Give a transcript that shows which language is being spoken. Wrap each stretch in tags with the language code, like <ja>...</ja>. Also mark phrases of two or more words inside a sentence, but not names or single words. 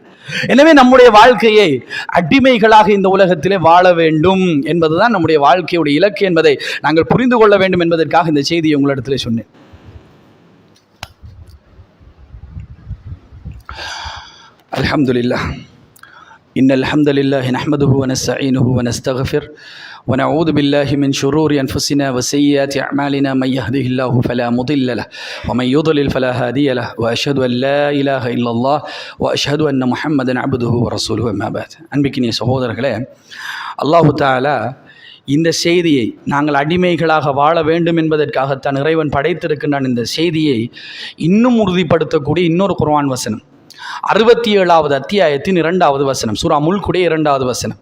<ta>எனவே நம்முடைய வாழ்க்கையை அடிமைகளாக இந்த உலகத்திலே வாழ வேண்டும் என்பதுதான் நம்முடைய வாழ்க்கையுடைய இலக்கு என்பதை நாங்கள் புரிந்து கொள்ள வேண்டும் என்பதற்காக இந்த செய்தியை உங்களிடத்திலே சொன்னேன். அல்ஹம்துலில்லாஹ்.</ta> <ar>إن الحمد لله نحمده ونستعينه ونستغفر ونعوذ بالله من شرور أنفسنا وسيئات أعمالنا من يهده الله فلا مضل له ومن يضلل فلا هادي له وأشهد أن لا إله إلا الله وأشهد أن محمدا عبده ورسوله أما بعد</ar> <ta>அன்பிக்கினிய சகோதரர்களே, அல்லாஹு தஆலா இந்த செய்தியை நாங்கள் அடிமைகளாக வாழ வேண்டும் என்பதற்காகத்தான் இறைவன் படைத்திருக்கின்றான். இந்த செய்தியை இன்னும் உறுதிப்படுத்தக்கூடிய இன்னொரு குர்ஆன் வசனம் 67வது அத்தியாயத்தின் 2வது வசனம், சூரா முல்குடைய 2வது வசனம்.</ta>